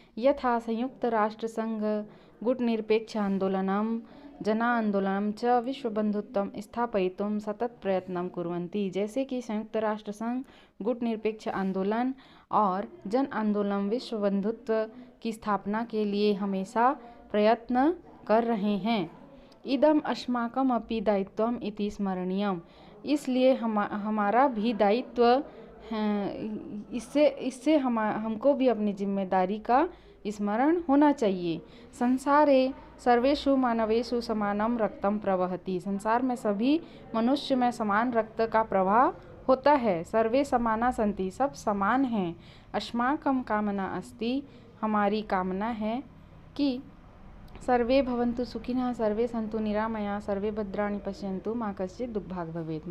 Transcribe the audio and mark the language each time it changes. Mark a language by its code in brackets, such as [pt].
[sa] यथा संयुक्त राष्ट्र संघ गुटनिरपेक्ष आंदोलनम जना आंदोलनम च विश्वबंधुत्वम स्थापयितुम सतत प्रयत्नं कुर्वन्ति। [hi] जैसे कि संयुक्त राष्ट्र संघ गुटनिरपेक्ष आंदोलन और जन आंदोलन विश्व बंधुत्व की स्थापना के लिए हमेशा प्रयत्न कर रहे हैं। [sa] इदम अस्माकम अपि दायित्वम इति स्मरणीयम। [hi] इसलिए हमारा भी दायित्व इससे हमको भी अपनी जिम्मेदारी का स्मरण होना चाहिए। [sa] संसारे सर्वेषु मानवेषु समानम रक्तम प्रवहति। [hi] संसार में सभी मनुष्य में समान रक्त का प्रवाह होता है। [sa] सर्वे समाना सन्ति। [hi] सब समान हैं। [sa] अस्माकं कामना अस्ति। [hi] हमारी कामना है कि [sa] सर्वे भवन्तु सुखिनः सर्वे सन्तु निरामया सर्वे भद्राणि पश्यन्तु मा कश्चित् दुःखभाग् भवेत्।